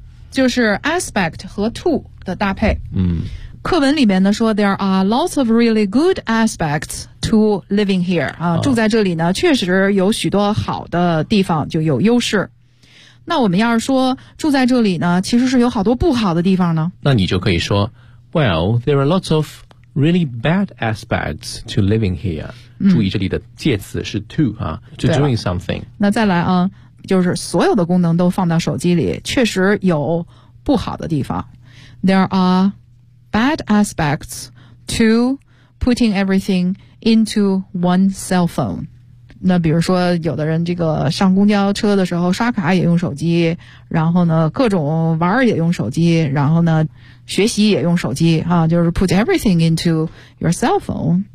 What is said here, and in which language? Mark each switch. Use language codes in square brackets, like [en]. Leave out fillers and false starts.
[zh] 就是 aspect 和 to 的搭配。嗯，课文里面呢说 [en] there are lots of really good aspects to living here [zh] 啊，住在这里呢确实有许多好的地方，就有优势。那我们要是说住在这里呢其实是有好多不好的地方呢，那你就可以说 [en] well there are lots of really bad aspects to living here。 [zh] 注意这里的介词是 to 啊， [en] to doing something。 [zh] 那再来啊，就是所有的功能都放到手机里确实有不好的地方。 [en] There are bad aspects to putting everything into one cell phone。 [zh] 那比如说有的人这个上公交车的时候刷卡也用手机，然后呢各种玩也用手机，然后呢学习也用手机啊，就是 [en] put everything into your cell phone。